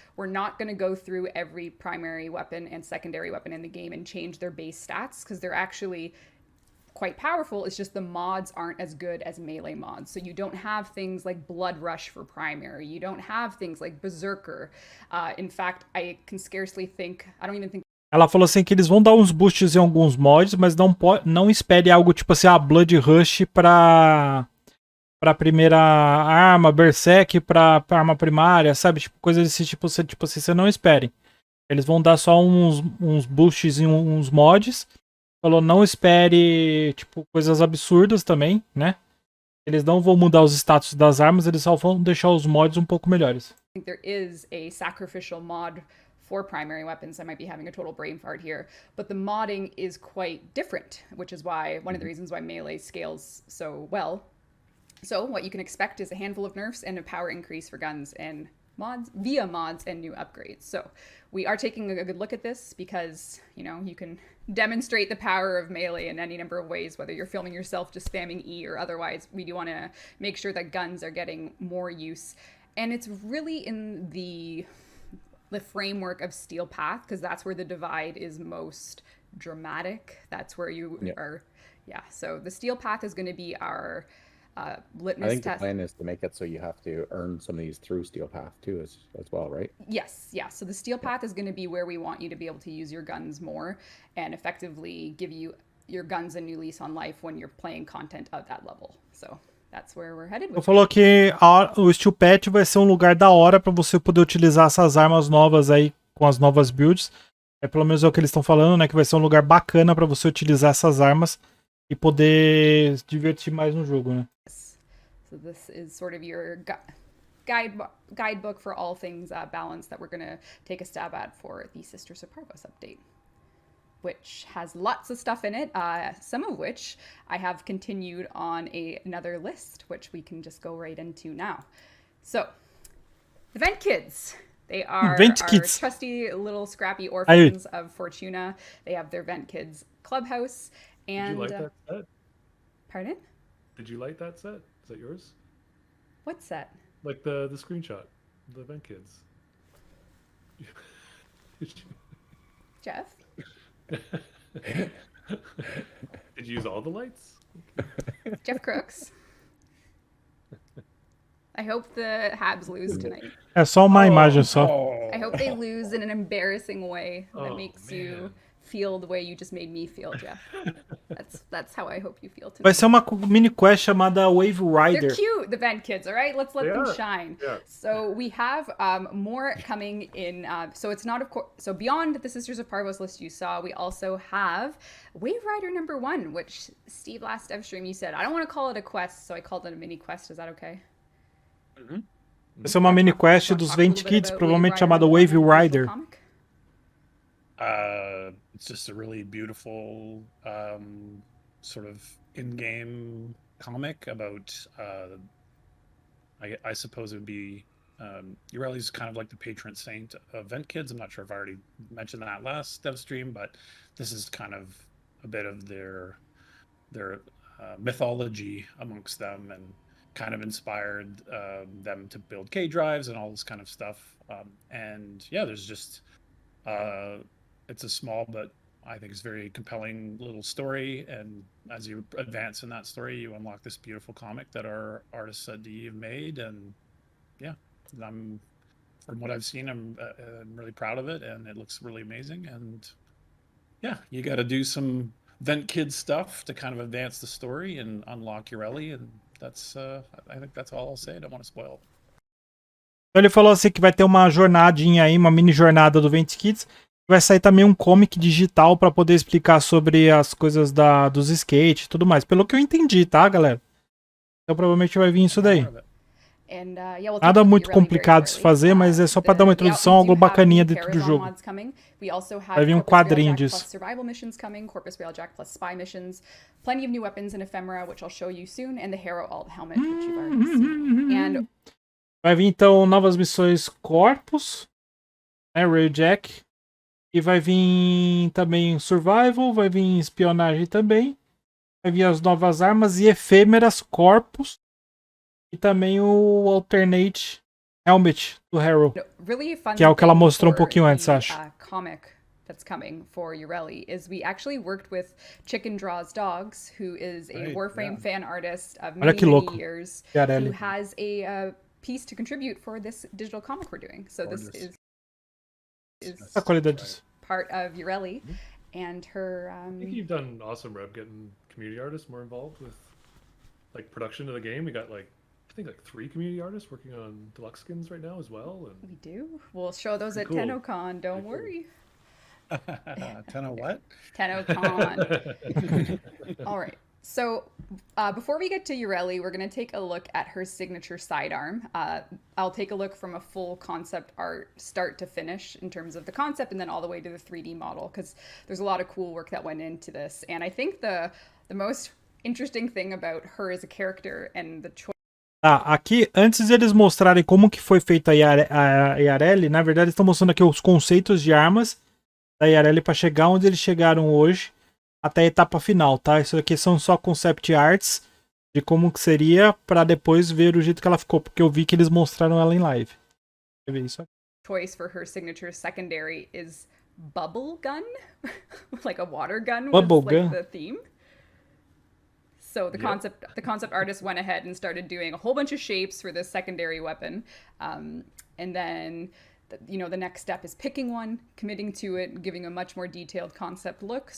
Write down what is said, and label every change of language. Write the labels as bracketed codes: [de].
[en] We're not going to go through every primary weapon and secondary weapon in the game and change their base stats, because they're actually quite powerful. It's just the mods aren't as good as melee mods. So you don't have things like Blood Rush for primary. You don't have things like Berserker. In fact, I don't even think. [pt] Ela falou assim que eles vão dar uns boosts em alguns mods, mas não espere algo tipo assim, Blood Rush pra primeira arma, Berserk pra arma primária, sabe? Tipo, coisa desse tipo assim, você não espere. Eles vão dar só uns boosts em uns mods. Falou, não espere, tipo, coisas absurdas também, né? Eles não vão mudar os status das armas, eles só vão deixar os mods um pouco melhores. [en] I think there is a sacrificial mod for primary weapons. I might be having a total brain fart here, but the modding is quite different, which is why one of the reasons why melee scales so well. So what you can expect is a handful of nerfs and a power increase for guns and mods via mods and new upgrades. So we are taking a good look at this because, you know, you can demonstrate the power of melee in any number of ways, whether you're filming yourself just spamming E or otherwise. We do want to make sure that guns are getting more use. And it's really in the framework of Steel Path, because that's where the divide is most dramatic. That's where you are. Yeah. So the Steel Path is going to be our litmus I think test. the plan is to make it so you have to earn some of these through Steel Path too, as well, right? Yes, yeah. So the Steel Path is going to be where we want you to be able to use your guns more and effectively give you your guns a new lease on life when you're playing content at that level. So that's where we're headed. [pt] Eu falou que o Steel Path vai ser um lugar da hora para você poder utilizar essas armas novas aí com as novas builds. Pelo menos é o que eles estão falando, né? Que vai ser um lugar bacana para você utilizar essas armas e poder se divertir mais no jogo, né? [en] So this is sort of your guidebook for all things balance that we're going to take a stab at for the Sisters of Parvos update, which has lots of stuff in it, some of which I have continued on another list, which we can just go right into now. So, the Vent Kids. They are our trusty little scrappy orphans of Fortuna. They have their Vent Kids clubhouse. And, did you like that set? Pardon? Did you like that set? Is that yours? What set? Like the screenshot, the Vent Kids. Jeff? Did you use all the lights? Jeff Crooks. I hope the Habs lose tonight. [pt] É só uma imagem só. [en] I hope they lose in an embarrassing way that makes you feel the way you just made me feel, Jeff. That's how I hope you feel tonight. [pt] Vai ser uma mini quest chamada Wave Rider. [en] They're cute, the Vent Kids, all right? Let's let them shine. Yeah. So we have more coming in. So it's not, of course, so beyond the Sisters of Parvos list you saw, we also have Wave Rider #1, which Steve last DEVSTREAM you said, I don't want to call it a quest, so I called it a mini quest. Is that okay? [pt] Essa é uma mini quest dos Vent Kids, provavelmente chamada Wave Rider. [en] It's just a really beautiful sort of in-game comic about, I suppose it would be, YARELLI's kind of like the patron saint of Vent Kids. I'm not sure if I already mentioned that last DEVSTREAM, but this is kind of a bit of their mythology amongst them, and kind of inspired them to build K drives and all this kind of stuff. And yeah, there's just it's a small but I think it's very compelling little story, and as you advance in that story, you unlock this beautiful comic that our artists at DE have made. And yeah, from what I've seen, I'm really proud of it, and it looks really amazing. And yeah, you got to do some Vent Kids stuff to kind of advance the story and unlock YARELLI, and that's I think that's all I'll say. I don't want to spoil. [pt] Então ele falou assim que vai ter uma jornadinha aí, uma mini jornada do Vent Kids. Vai sair também um comic digital para poder explicar sobre as coisas dos skate e tudo mais. Pelo que eu entendi, tá, galera? Então provavelmente vai vir isso daí. Nada muito complicado de se fazer, mas é só para dar uma introdução, algo bacaninha dentro do jogo. Vai vir um quadrinho disso. [en] Survival missions coming, Corpus Railjack plus spy missions, plenty of new weapons and ephemera, which I'll show you soon, and the Hero Alt helmet, which you've already seen. And [pt] vai vir então novas missões Corpus, né, Railjack, e vai vir também Survival, vai vir espionagem também, vai vir as novas armas e efêmeras Corpus. E também o Alternate Helmet do Hero, que é o que ela mostrou um pouquinho antes, acho. [en] Comic that's coming for YARELLI is we actually worked with Chicken Draws Dogs, who is a Warframe fan artist of many years, who has a piece to contribute for this digital comic we're doing. So this is part of YARELLI and her. I think you've done awesome, Reb, getting community artists more involved with like production of the game. We got I think 3 community artists working on deluxe skins right now as well. And we do. We'll show those at TennoCon. Don't worry. Tenno what? TennoCon. All right. So before we get to YARELLI, we're going to take a look at her signature sidearm. I'll take a look from a full concept art start to finish in terms of the concept and then all the way to the 3D model, because there's a lot of cool work that went into this. And I think the most interesting thing about her as a character and the choice [pt] Tá, aqui, antes de eles mostrarem como que foi feita a YARELLI, na verdade eles estão mostrando aqui os conceitos de armas da YARELLI para chegar onde eles chegaram hoje, até a etapa final, tá? Isso aqui são só concept arts de como que seria para depois ver o jeito que ela ficou, porque eu vi que eles mostraram ela em live. Quer ver isso aqui? [en] Choice for her signature secondary is bubble gun, like a water gun. Bubble was, like, gun. the theme. So the concept artist went ahead and started doing a whole bunch of shapes for this secondary weapon, and then the next step is picking one, committing to it, giving a much more detailed concept look.